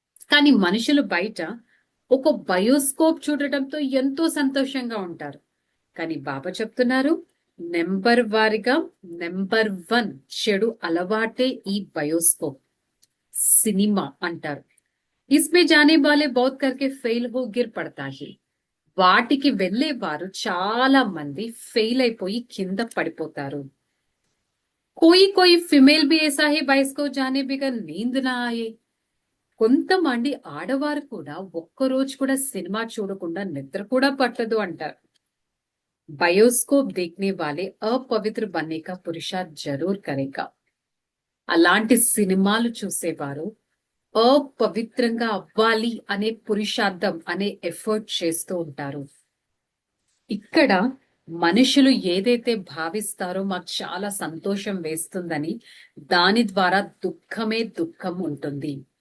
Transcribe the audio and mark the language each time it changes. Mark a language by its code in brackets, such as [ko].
[te] కానీ మనుషులు బయట ఒక బయోస్కోప్ చూడటంతో ఎంతో సంతోషంగా ఉంటారు. కానీ బాబా చెప్తున్నారు, నెంబర్ వారిగా నెంబర్ 1 చెడు అలవాటే ఈ బయోస్కోప్, సినిమా అంటారు. [hi] इसमें जाने वाले बहुत करके फेल हो गिर पड़ता है. [te] వాటికి వెళ్లే వారు చాలా మంది ఫెయిల్ అయిపోయి కింద పడిపోతారు. [hi] कोई कोई फीमेल भी ऐसा है बाइस को जाने बिगर नींद ना आए. [te] కొంతమంది ఆడవారు కూడా ఒక్కరోజు కూడా సినిమా చూడకుండా నిద్ర కూడా పట్టదు అంటారు. [hi] బయోస్కోప్ देखने वाले अपवित्र बनने का पुरुषार्थ जरूर करेगा. [te] అలాంటి సినిమాలు చూసేవారు అపవిత్రంగా అవ్వాలి అనే పురుషార్థం అనే ఎఫర్ట్ చేస్తూ ఉంటారు. ఇక్కడ మనుషులు ఏదైతే భావిస్తారో మాకు చాలా సంతోషం వేస్తుందని, దాని ద్వారా దుఃఖమే దుఃఖం ఉంటుంది.